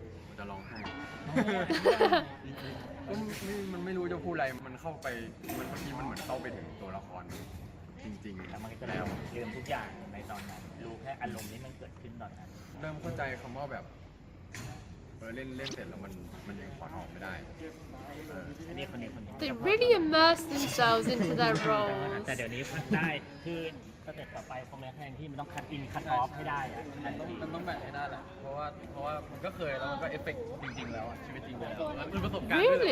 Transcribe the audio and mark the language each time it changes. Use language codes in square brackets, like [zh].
[th] ผมจะร้องไห้ ก็มันไม่รู้จะพูดอะไรมันเข้าไปมันบางทีมันเหมือนเข้าไปถึงตัวละครจริงๆ แล้วมันก็จะ แล้ว ลืมทุกอย่างในตอนนั้นรู้แค่อารมณ์ที่มันเกิดขึ้นตอนนั้น เริ่มเข้าใจคำว่าแบบเล่นเสร็จแล้วมันยังถอนออกไม่ได้ อันนี้คนนี้ [en] They really immerse themselves into their [th] แต่ [en] roles. [th] เดี๋ยวนี้พักได้คือสเต็ปต่อไปคงเป็นแทนที่มันต้องคัดอินคัดออฟให้ได้อะ มันต้องแบ่งให้ได้แหละเพราะว่ามันก็เคยแล้วมันก็เอฟเฟกต์จริงๆแล้วชีวิตจริงแล้วมันประสบการณ์ด้วย